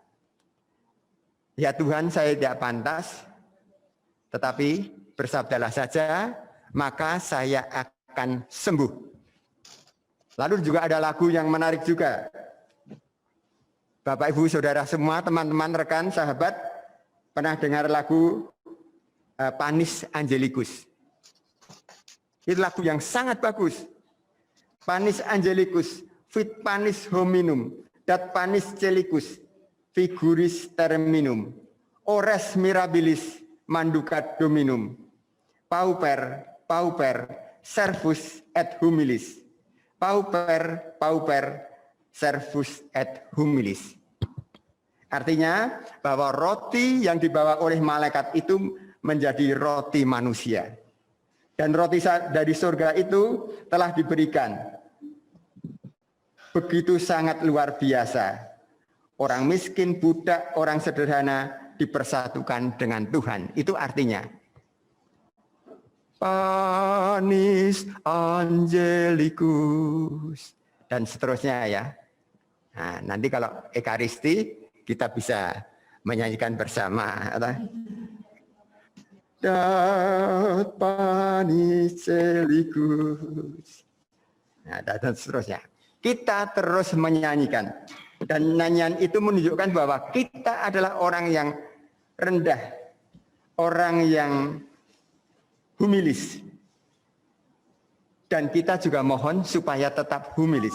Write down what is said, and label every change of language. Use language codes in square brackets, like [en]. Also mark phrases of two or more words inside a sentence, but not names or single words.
[id] Ya Tuhan, saya tidak pantas, tetapi bersabdalah saja, maka saya akan sembuh. Lalu juga ada lagu yang menarik juga. Bapak, Ibu, Saudara semua, teman-teman, rekan, sahabat, pernah dengar lagu Panis Angelicus? Itu lagu yang sangat bagus. [la] Panis Angelicus, fit panis hominum, dat panis celicus, figuris terminum, ores mirabilis, manducat dominum, pauper, pauper, servus et humilis, pauper, pauper, servus et humilis. [id] Artinya bahwa roti yang dibawa oleh malaikat itu menjadi roti manusia. Dan roti dari surga itu telah diberikan. Begitu sangat luar biasa. Orang miskin, budak, orang sederhana dipersatukan dengan Tuhan. Itu artinya. Panis Angelicus. Dan seterusnya ya. Nah, nanti kalau Ekaristi kita bisa menyanyikan bersama. [la] Dat panis celicus. [id] Nah, dan seterusnya. Kita terus menyanyikan. Dan nyanyian itu menunjukkan bahwa kita adalah orang yang rendah. Orang yang humilis. Dan kita juga mohon supaya tetap humilis.